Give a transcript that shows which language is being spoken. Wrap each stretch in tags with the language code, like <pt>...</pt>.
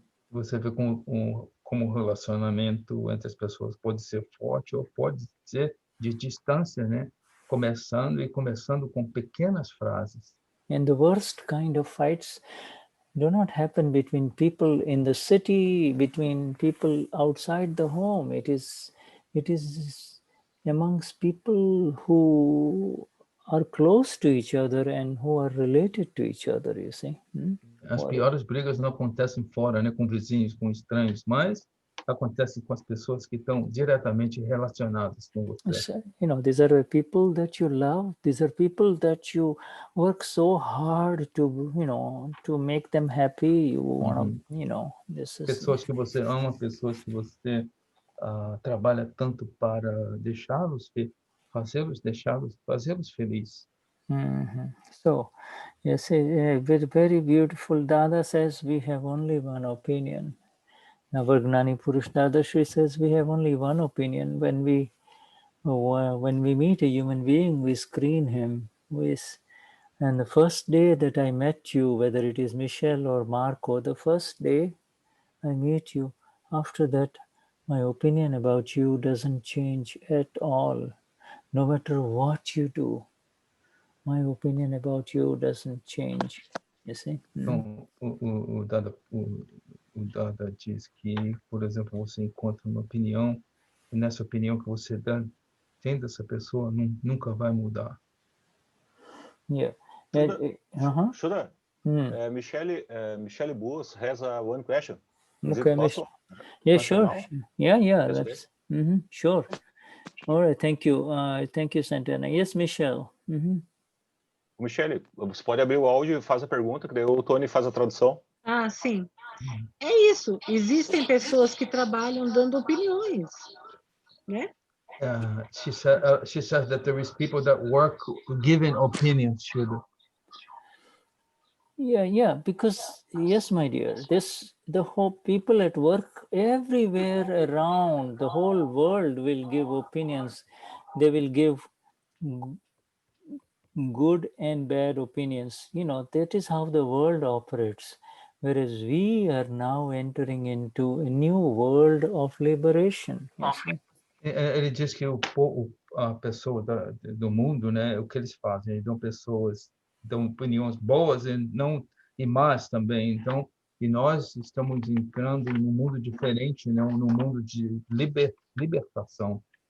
<pt>Você vê como o relacionamento entre as pessoas pode ser forte ou pode ser de distância, né? Começando com pequenas frases.</pt> <en>And the worst kind of fights do not happen between people in the city, between people outside the home. It is amongst people who are close to each other and who are related to each other, you see.</en> <pt>As piores brigas não acontecem fora, né, com vizinhos, com estranhos, mas acontecem com as pessoas que estão diretamente relacionadas com você.</pt> <en>So, you know, these are people that you love. These are people that you work so hard to, you know, to make them happy. You want to, you know, this is</en> <pt>pessoas que você ama, pessoas que você trabalha tanto para fazê-los felizes.</pt> <en>So, yes, a very, very beautiful. Dada says we have only one opinion. Our Gnani Purush Dadashri says we have only one opinion. When we meet a human being, we screen him. And the first day that I met you, whether it is Michelle or Marco, the first day I meet you, after that, my opinion about you doesn't change at all. No matter what you do, my opinion about you doesn't change. You see?</en> <pt>Então, o Dada diz que, por exemplo, você encontra uma opinião, e nessa opinião que você tem dessa pessoa, nunca vai mudar.</pt> <en>Yeah. Shuddha, Michelle Bus has one question. Is Okay, it possible? Yeah, sure. Yeah. That's Sure. All right. Thank you. Thank you, Santana. Yes, Michelle.</en> <pt>Michelle, você pode abrir o áudio e faz a pergunta, que daí o Tony faz a tradução. Ah, sim. É isso. Existem pessoas que trabalham dando opiniões, né?</pt> <en>She says that there is people that work giving opinions, Shuddha. Yeah, because yes, my dear, the whole people at work everywhere around the whole world will give opinions. They will give good and bad opinions. You know, that is how the world operates. Whereas we are now entering into a new world of liberation. You see?</en> <pt>Ele diz que a pessoa do mundo, né, o que eles fazem, eles dão opiniões boas e más também. Então, e nós estamos entrando num mundo diferente, né, num mundo de libertação.</pt>